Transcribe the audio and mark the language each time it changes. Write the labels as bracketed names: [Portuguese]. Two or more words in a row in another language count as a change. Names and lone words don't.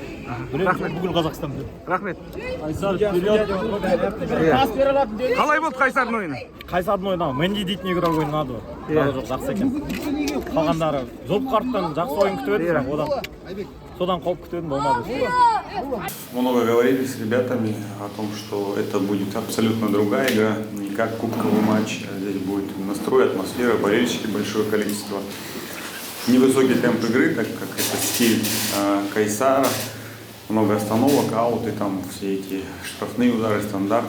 [Kazakh] Бүкіл Қазақстан біледі. Рахмет. [Russian] Қайсар вперед. [Kazakh] Қалай болды Қайсардың ойыны? Қайсардың ойыны Менди дейтін игрок ойнады. Жақсы екен. Қалғандары Золпқарттан жақсы ойын күтіп еді, бірақ содан қауіп күтетін болмады. [Russian] Много говорили с ребятами о том, что это будет абсолютно другая игра, не как кубковый матч. Здесь будет настрой, атмосфера, болельщики, большое количество. Невысокий темп игры, так как это стиль Кайсара. Много остановок, ауты, там все эти штрафные удары, стандарты.